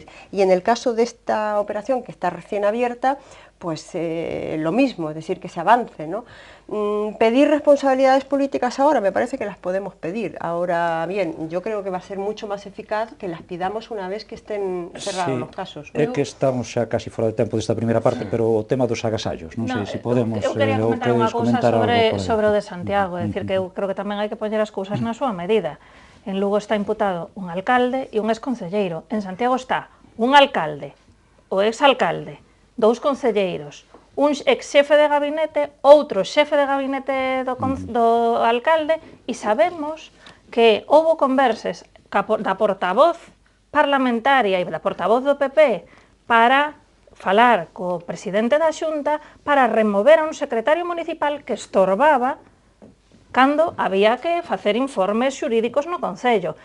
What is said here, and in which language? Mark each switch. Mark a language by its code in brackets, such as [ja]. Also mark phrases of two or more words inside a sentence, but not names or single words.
[es] Y en el caso de esta operación, que está recién abierta, pues lo mismo, es decir, que se avance, ¿no? Pedir responsabilidades políticas ahora, me parece que las podemos pedir. Ahora bien, yo creo que va a ser mucho máis eficaz que las pidamos unha vez que estén cerrados los casos. [gl] É que estamos xa casi fora de tempo desta primeira parte, pero o tema dos agasallos, non sei se podemos... Eu quería comentar unha cousa sobre o de Santiago, é dicir, que eu creo que tamén hai que poñer as cousas na súa medida. En Lugo está imputado un alcalde e un exconcelleiro. En Santiago está un alcalde, o exalcalde, dous concelleiros, un ex-xefe de gabinete, outro xefe de gabinete do alcalde, e sabemos que houbo conversas da portavoz parlamentaria e da portavoz do PP para falar co presidente da Xunta para remover a un secretario municipal que estorbaba cando había que facer informes xurídicos no Concello.